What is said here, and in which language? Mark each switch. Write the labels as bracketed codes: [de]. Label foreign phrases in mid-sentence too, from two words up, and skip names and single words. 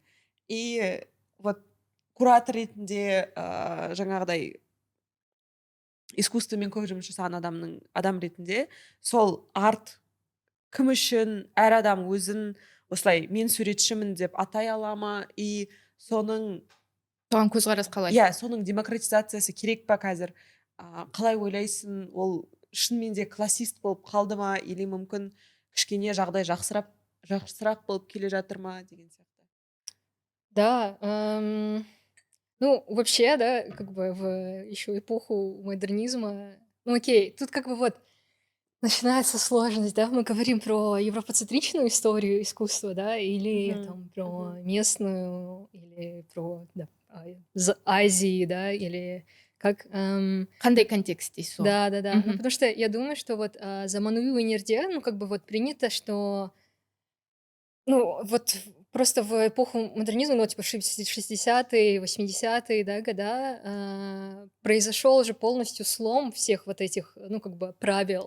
[kk] И вот куратор ретінде жаңағыдай искусствомен көп жұмыс жасаған адам ретінде сол арт кім үшін әр адам өзін осылай мен суретшімін деп атай ала ма, и соның Соған көзқарас қалай? соның демократизациясы керек па қазір? Қалай ойлайсың, ол шынымен де классист болып қалды ма, или мүмкін кішкене жағдай жақсырақ болып келе жатыр ма деген сияқты. [ru] Да, ну, вообще, да, как бы в еще эпоху модернизма, ну, окей, тут как бы вот начинается сложность, да, мы говорим про европоцентричную историю искусства, да, или Мгм, там про мгм. местную, или про, да, Азии, да, или как... [kk] Қандай контекст дейсіз ғой? [ru] Да. Ну, Мгм. потому что я думаю, что вот [kk] замануи өнерде, [ru] ну, как бы вот принято, что, ну, вот просто в эпоху модернизма, ну, типа 60-е, 80-е, да, года, произошел же полностью слом всех вот этих, ну, как бы правил